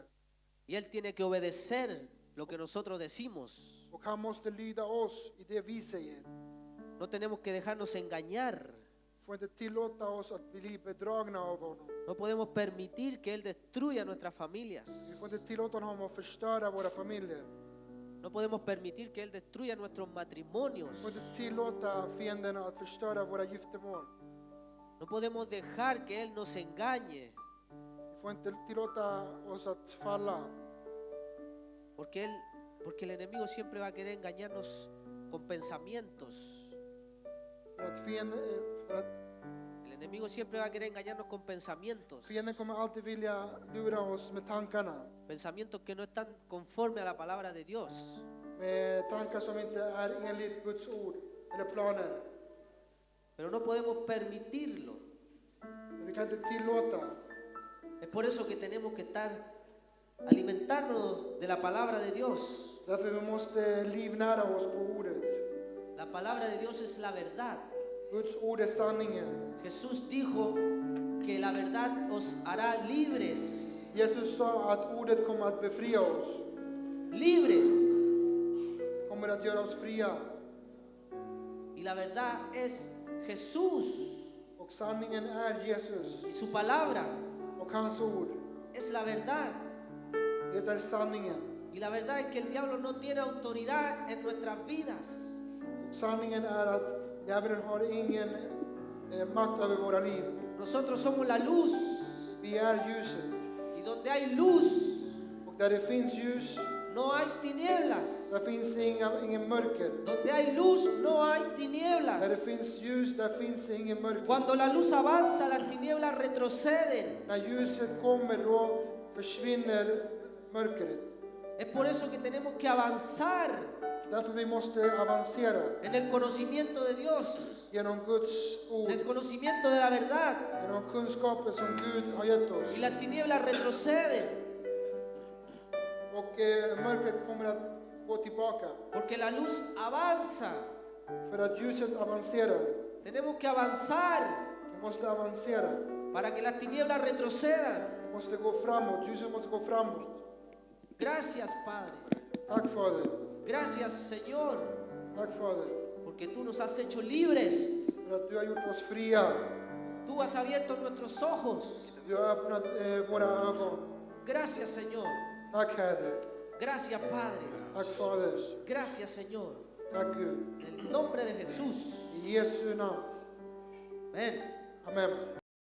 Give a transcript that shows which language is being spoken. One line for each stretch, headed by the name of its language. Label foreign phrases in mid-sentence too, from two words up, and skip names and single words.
Spanish: Y él tiene que obedecer lo que nosotros decimos.
Swedish: Och han måste lyda oss i det vi säger.
Spanish: No tenemos que dejarnos engañar.
Swedish: Får inte tillåta oss att bli bedragna av honom.
Spanish: No podemos permitir que él destruya nuestras familias.
Swedish: Vi får inte tillåta honom att förstöra våra familjer.
Spanish: No podemos permitir que él destruya nuestros
Swedish: Vi
Spanish: matrimonios.
Swedish: får inte tillåta fienden att förstöra våra giftermål.
Spanish: No podemos dejar que él nos engañe.
Swedish: Vi får inte tillåta oss att falla.
Spanish: Porque el enemigo siempre va a querer engañarnos con pensamientos.
Swedish: För att
Spanish: El enemigo siempre va a querer engañarnos con pensamientos.
Swedish: fienden kommer alltid vilja lura oss med tankarna.
Spanish: Pensamientos que no están conforme a la palabra de Dios.
Swedish: Med tankar som inte är enligt Guds ord eller planer.
Spanish: Pero no podemos permitirlo.
Swedish: Men vi kan inte tillåta.
Spanish: Es por eso que tenemos que alimentarnos de la palabra de Dios.
Swedish: Därför vi måste livnära oss på ordet.
Spanish: La palabra de Dios es la verdad.
Swedish: Guds ord är sanningen.
Spanish: Jesús dijo que la verdad os hará libres.
Swedish: Jesus sa att ordet kommer att befria oss.
Spanish: Libres.
Swedish: Kommer att göra oss fria.
Spanish: Y la verdad es Jesús.
Swedish: Och sanningen är Jesus.
Spanish: Y su palabra
Swedish: Och hans ord.
Spanish: es la verdad.
Swedish: Det är sanningen.
Spanish: Y la verdad es que el diablo no tiene autoridad en nuestras vidas.
Swedish: Och sanningen är att djävulen har ingen makt över våra liv.
Spanish: Nosotros somos la luz.
Swedish: Vi är ljuset.
Spanish: Y donde hay luz,
Swedish: Och där det finns ljus,
Spanish: no hay tinieblas.
Swedish: där finns ingen mörker.
Spanish: Donde hay luz, no hay
Swedish: Där det
Spanish: tinieblas.
Swedish: finns ljus, där finns ingen mörker.
Spanish: Cuando la luz avanza, las tinieblas retroceden.
Swedish: När ljuset kommer då försvinner mörkret.
Spanish: Es por eso que tenemos que avanzar
Swedish: Därför vi måste avancera
Spanish: en el conocimiento de Dios,
Swedish: genom Guds ord,
Spanish: en el conocimiento de la verdad.
Swedish: genom kunskapen som Gud har gett oss.
Spanish: Y las tinieblas retroceden,
Swedish: Och mörkret kommer att gå tillbaka.
Spanish: porque la luz avanza.
Swedish: För att ljuset avancerar.
Spanish: Tenemos que avanzar
Swedish: Vi måste avancera.
Spanish: para que las tinieblas retrocedan.
Swedish: Vi måste gå framåt. Ljuset måste gå framåt.
Spanish: Gracias, Padre.
Swedish: Tack Fader.
Spanish: Gracias, Señor,
Swedish: Tack Fader.
Spanish: porque tú nos has hecho libres.
Swedish: För att du har gjort oss fria.
Spanish: Tú has abierto nuestros ojos.
Swedish: Du har öppnat våra ögon.
Spanish: Gracias, Señor.
Swedish: Tack Herre.
Spanish: Gracias, Padre.
Swedish: Tack Fader.
Spanish: Gracias, Señor.
Swedish: Tack Gud.
Spanish: En el nombre de Jesús.
Swedish: I Jesu namn.
Spanish: Amén.
Swedish: Amen.